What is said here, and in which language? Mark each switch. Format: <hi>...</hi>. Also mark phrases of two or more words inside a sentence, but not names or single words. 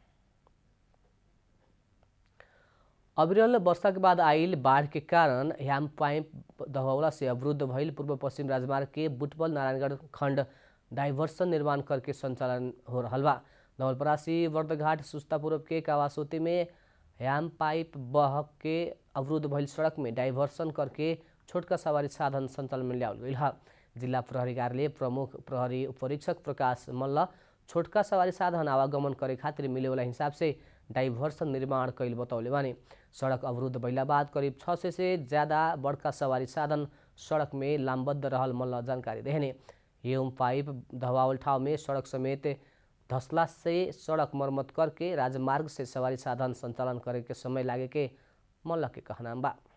<bho>अविरल वर्षा के बाद आइल बाढ़ के कारण ह्याम पाइप दहौला से अवरुद्ध भइल पूर्व पश्चिम राजमार्ग के बुटबल नारायणगढ़ खंड डाइवर्सन निर्माण करके संचालन हो रहा बा। नवलपरासी वर्दघाट सुस्ता पूर्व के कावासोती में ह्याम पाइप बह के अवरुद्ध भइल सड़क में डाइवर्सन करके छोटका सवारी साधन संचालन में ल्यावल गइल है। जिला प्रहरी कार्यालय प्रमुख प्रहरी उपरीक्षक प्रकाश मल्ल छोटका सवारी साधन आवागमन करे खातिर मिले वाला हिसाब से डाइवर्सन निर्माण कैल बतौले बानी। सड़क अवरुद्ध भइला बाद करीब 600 से ज्यादा बड़का सवारी साधन सड़क में लामबद्ध रहल मल्ल जानकारी देहने। एवं पाइप दहवावल ठाव में सड़क समेत धसला से सड़क मरम्मत करके राजमार्ग से सवारी साधन संचालन करे के समय लागे के मल्ल के कहना बा।</bho>